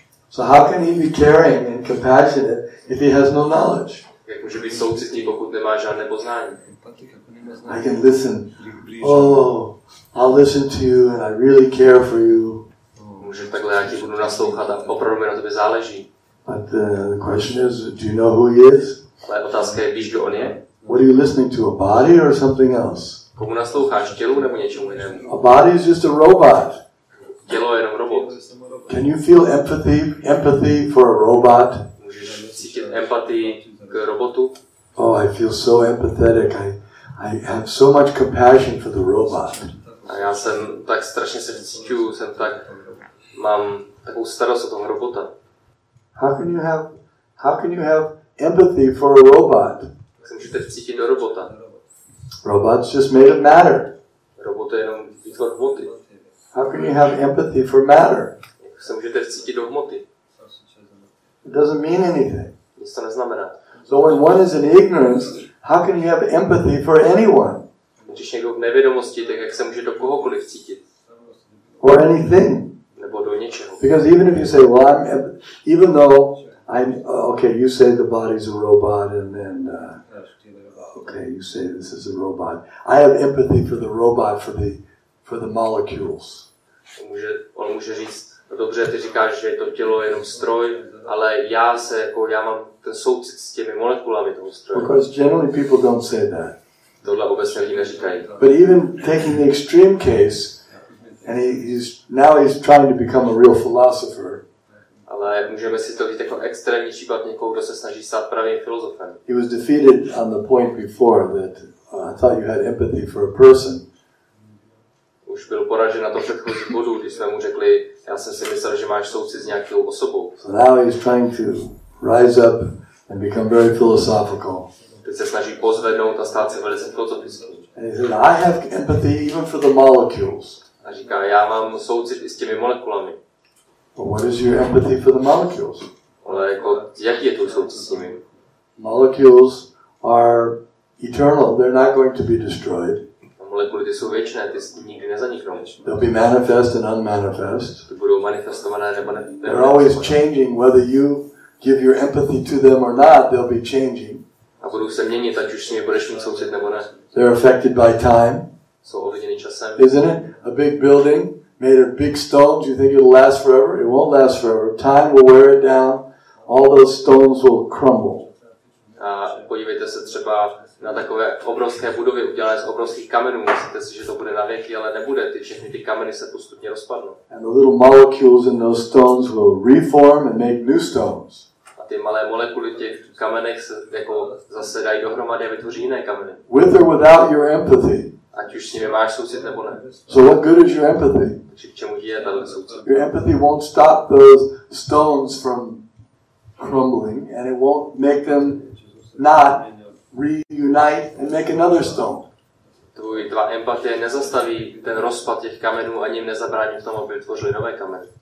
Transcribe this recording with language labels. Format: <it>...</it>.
<en>So how can he be caring and compassionate if he has no knowledge?</en> <cs>Jak může být soucitný, pokud nemá žádné poznání?</cs> <en>I can listen. Oh, I'll listen to you and I really care for you.</en> <cs>Může takhle, já ti budu naslouchat a opravdu mi na tobě záleží.</cs> <en>But the question is, do you know who he is?</en> <cs>Ale otázka je, víš, kdo on je?</cs> <en>What are you listening to, a body or something else?</en> <cs>Komu nasloucháš, tělu nebo něčemu jinému?</cs> <en>A body is just a robot.</en> <cs>Tělo je jenom robot.</cs> <en>Can you feel empathy for a robot?</en> <cs>Můžeš cítit empatii k robotu?</cs> <en>Oh, I feel so empathetic. I have so much compassion for the robot.</en> <cs>A já jsem tak strašně se cítil, mám takovou starost o toho robota.</cs> <en>How can you have empathy for a robot?</en> <cs>Jak se můžete cítit do robota?</cs> <en>Robot's just made of matter.</en> <cs>Robot je jenom výtvor hmoty.</cs> <en>How can you have empathy for matter?</en> <cs>Jak se můžete cítit do hmoty?</cs> <en>It doesn't mean anything.</en> <cs>Nic to neznamená.</cs> <en>So when one is in ignorance, how can you have empathy for anyone?</en> <cs>Když někdo v nevědomosti, tak jak se může do kohokoliv cítit?</cs> <en>Or anything?</en> <cs>Nebo do něčeho.</cs> <en>Because even if you say, well, even though okay, you say the body's a robot, and then okay, you say this is a robot. I have empathy for the robot, for the molecules.</en> <cs>On může říct, no dobře, ty říkáš, že to tělo je jenom stroj, ale já mám ten soucit s těmi molekulami toho stroje.</cs> <en>Because generally people don't say that.</en> <cs>Tohle obecně lidi neříkají.</cs> <en>But even taking the extreme case, and he's trying to become a real philosopher.</en> <cs>Ale můžeme si to vidět jako extrémní případ někoho, kdo se snaží stát pravým filozofem.</cs> <en>He was defeated on the point before that I thought you had empathy for a person.</en> <cs>Už byl poražen na to předchozí bodu, když jsme mu řekli, já jsem si myslel, že máš soucit s nějakou osobou.</cs> <en>So now he's trying to rise up and become very philosophical.</en> <cs>Teď se snaží pozvednout a stát se velice filozofickým.</cs> <en>And he said, I have empathy even for the molecules.</en> <cs>A říká, já mám soucit i s těmi molekulami.</cs> <en>But what is your empathy for the molecules?</en> <cs>Ale jako, jaký je to soucit s nimi?</cs> <en>Molecules are eternal. They're not going to be destroyed.</en> <cs>Molekuly ty jsou věčné, ty nikdy nezaniknou.</cs> <en>They'll be manifest and unmanifest.</en> <cs>Ty budou manifestované nebo ne.</cs> <en>They're always changing. Whether you give your empathy to them or not, they'll be changing.</en> <cs>A budou se měnit, ať už s nimi budeš mít soucit nebo ne.</cs> <en>They're affected by time.</en> <cs>Jsou ovlivněny časem.</cs> <en>Isn't it? A big building made of big stones, you think it'll last forever? It won't last forever. Time will wear it down. All those stones will crumble.</en> <cs>A podívejte se třeba na takové obrovské budovy udělané z obrovských kamenů. Myslíte si, že to bude na věky, ale nebude. Všechny ty kameny se postupně rozpadnou.</cs> <en>And the little molecules in those stones will reform and make new stones.</en> <cs>A ty malé molekuly v těch kamenech se jako zase dají dohromady a vytvoří jiné kameny.</cs> <en>With or without your empathy.</en> <cs>Ať už s nimi máš soucit nebo ne.</cs> <en>So what good is your empathy?</en> <cs>Takže k čemu ti je tato soucit?</cs> <en>Your empathy won't stop those stones from crumbling, and it won't make them not reunite and make another stone.</en> <cs>Tvá empatie nezastaví ten rozpad těch kamenů, ani jim nezabrání v tom, aby vytvořili nové kameny.</cs>